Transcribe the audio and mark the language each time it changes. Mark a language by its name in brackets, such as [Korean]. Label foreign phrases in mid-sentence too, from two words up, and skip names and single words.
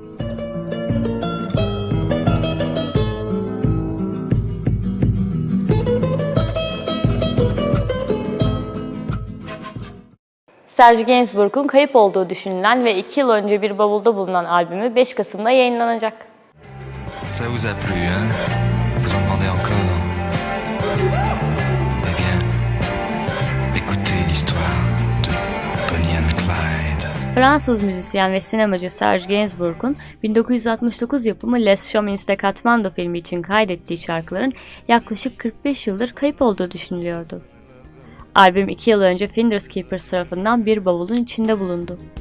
[Turkish] Serge Gainsbourg'un kayıp olduğu düşünülen ve 2 yıl önce bir bavulda bulunan albümü 5 Kasım'da yayınlanacak. [French] Ça vous a plu, hein? Vous en demandez encore? Eh bien, écoutez l'histoire de Bonnie and Clyde. [Turkish] Fransız müzisyen ve sinemacı Serge Gainsbourg'un 1969 yapımı Les Chemins de Katmandu filmi için kaydettiği şarkıların yaklaşık 45 yıldır kayıp olduğu düşünülüyordu. Albüm 2 yıl önce Finders Keepers tarafından bir bavulun içinde bulundu.